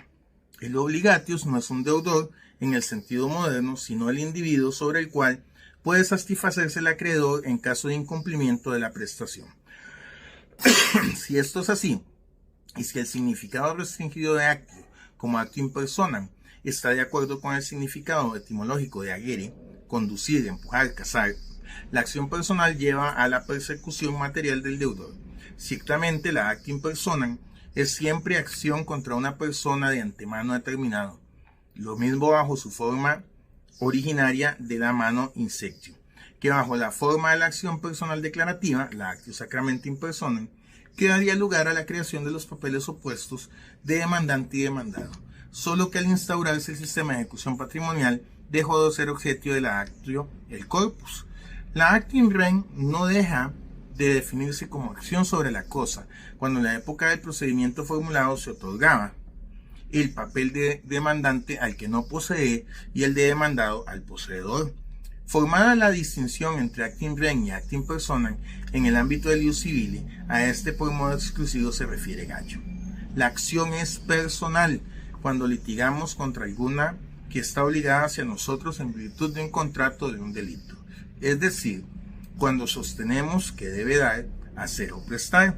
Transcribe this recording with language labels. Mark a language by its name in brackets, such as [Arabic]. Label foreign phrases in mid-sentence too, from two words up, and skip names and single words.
[Spanish] El obligatius no es un deudor en el sentido moderno, sino el individuo sobre el cual puede satisfacerse el acreedor en caso de incumplimiento de la prestación. Si esto es así, y si el significado restringido de actio como [Latin] actio in personam [Spanish] está de acuerdo con el significado etimológico de agere, conducir, empujar, cazar, la acción personal lleva a la persecución material del deudor. Ciertamente la [Latin] actio in personam [Spanish] es siempre acción contra una persona de antemano determinado, lo mismo bajo su forma originaria de la [Latin] mano insectio, [Spanish] que bajo la forma de la acción personal declarativa, la [Latin] actio sacramento in personam, [Spanish] que daría lugar a la creación de los papeles opuestos de demandante y demandado, solo que al instaurarse el sistema de ejecución patrimonial dejó de ser objeto de la actio el corpus. La [Latin] actio in rem [Spanish] no deja de definirse como acción sobre la cosa, cuando en la época del procedimiento formulado se otorgaba el papel de demandante al que no posee y el de demandado al poseedor. Formada la distinción entre [Latin] actio in rem [Spanish] y [Latin] actio in personam [Spanish] en el ámbito del [Latin] ius civile, [Spanish] a este por modo exclusivo se refiere Gallo. La acción es personal cuando litigamos contra alguna que está obligada hacia nosotros en virtud de un contrato de un delito, es decir, cuando sostenemos que debe dar, hacer o prestar.